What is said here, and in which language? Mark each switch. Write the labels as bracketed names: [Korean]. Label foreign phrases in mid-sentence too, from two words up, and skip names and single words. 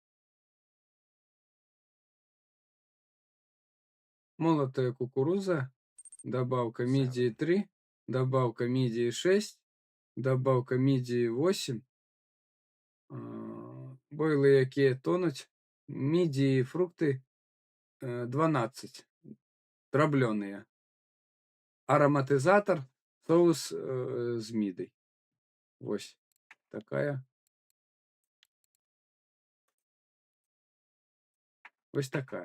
[Russian] Молотая кукуруза. Добавка Сало. мидии 3. Добавка мидии 6. Добавка мидии 8. [Ukrainian] Бойли, які тонуть. [Russian] Мидии, фрукты 12. Дробленые. Ароматизатор. [Ukrainian] Соус з мідой. Ось такая. Ось такая.